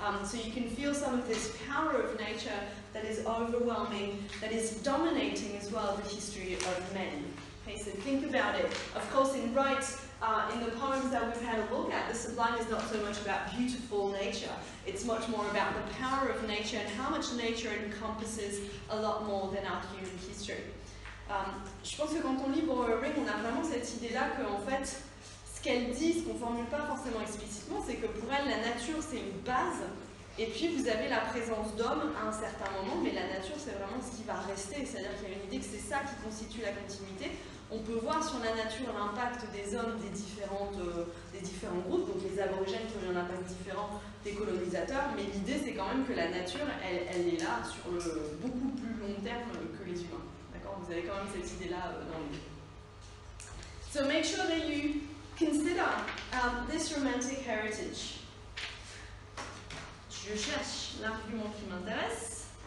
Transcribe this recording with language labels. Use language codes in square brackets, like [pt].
[en] So you can feel some of this power of nature that is overwhelming, that is dominating as well the history of men. Okay, so think about it. Of course, in Wright, in the poems that we've had a look at, the sublime is not so much about beautiful nature. It's much more about the power of nature and how much nature encompasses a lot more than our human history. [fr] Je pense que quand on lit Ring, on a vraiment cette idée-là qu'en fait, ce qu'elle dit, ce qu'on ne formule pas forcément explicitement, c'est que pour elle, la nature, c'est une base, et puis vous avez la présence d'hommes à un certain moment, mais la nature, c'est vraiment ce qui va rester. C'est-à-dire qu'il y a une idée que c'est ça qui constitue la continuité. On peut voir sur la nature l'impact des hommes des différents groupes, donc les aborigènes qui ont eu un impact différent des colonisateurs, mais l'idée, c'est quand même que la nature, elle est là sur le beaucoup plus long terme que les humains. Vous avez quand même cette idée-là dans le livre. [en] So make sure that you consider this romantic heritage. [fr] Je cherche l'argument qui m'intéresse.